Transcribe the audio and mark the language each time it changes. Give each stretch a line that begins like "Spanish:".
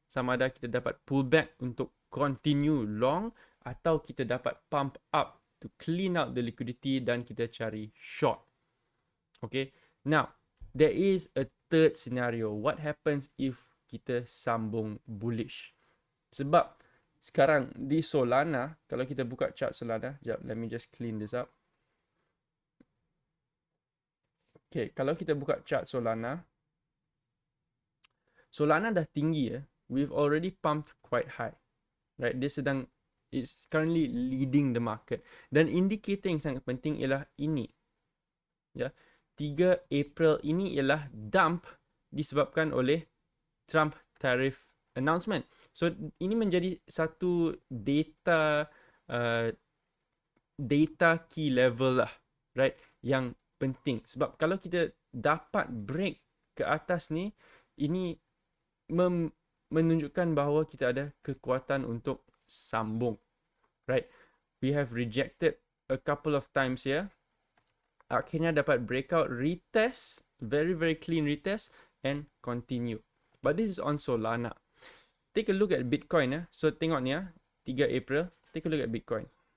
Malay: Sama ada kita dapat pullback untuk continue long atau kita dapat
English: pump up to clean out the liquidity
Malay: dan kita cari short.
English: Okay, now there is a third scenario. What happens if
Malay: kita sambung
English: bullish?
Malay: Sebab sekarang di Solana, kalau kita buka chart Solana, jap,
English: let me just clean this up.
Malay: Okay, kalau kita buka chart Solana, Solana dah tinggi ya.
English: We've already pumped quite high. Right,
Malay: dia sedang
English: is currently leading the market.
Malay: Dan indikator yang sangat penting ialah ini. Ya. 3 April ini ialah dump disebabkan oleh Trump tariff announcement. So ini menjadi satu data data key level lah, right, yang penting. Sebab kalau kita dapat break ke atas ni, ini menunjukkan bahawa kita ada kekuatan untuk sambung, right.
English: We have rejected a couple of times here.
Malay: Akhirnya dapat
English: breakout, retest, very clean retest, and continue. But this is on Solana. Take a look at Bitcoin ya.
Malay: So tengok ni ya,
English: 3 April. Take a look at Bitcoin.